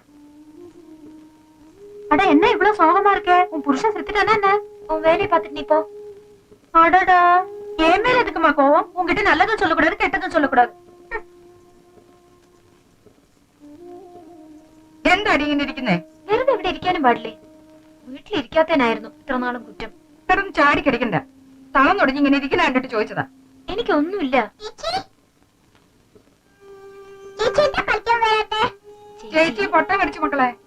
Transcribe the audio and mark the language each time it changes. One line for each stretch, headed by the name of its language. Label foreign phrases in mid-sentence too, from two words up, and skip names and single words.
Tamil: அட என்ன இவ்வளவு சோகமா இருக்க? உன் புருஷன் செத்துட்டானா என்ன? உன் வேலையை பார்த்துட்டு நீ போ. அடடா, என் மேல எதுக்குமா கோவம்? உன்கிட்ட நல்லதும் சொல்லக்கூடாது, கெட்டதும் சொல்லக்கூடாது.
Malayalam: എന്താടി ഇങ്ങനെ ഇരിക്കുന്നേ? വെറുതെ ഇവിടെ ഇരിക്കാനും പാടില്ലേ? വീട്ടിലിരിക്കാത്തനായിരുന്നു ഇത്ര നാളും കുറ്റം. കിടന്ന് ചാടിക്കടിക്കണ്ട. തളം തുടങ്ങി ഇങ്ങനെ ഇരിക്കുന്ന കണ്ടിട്ട് ചോദിച്ചതാ. എനിക്കൊന്നുമില്ല. ചേച്ചി പൊട്ട കടിച്ചു മക്കളെ.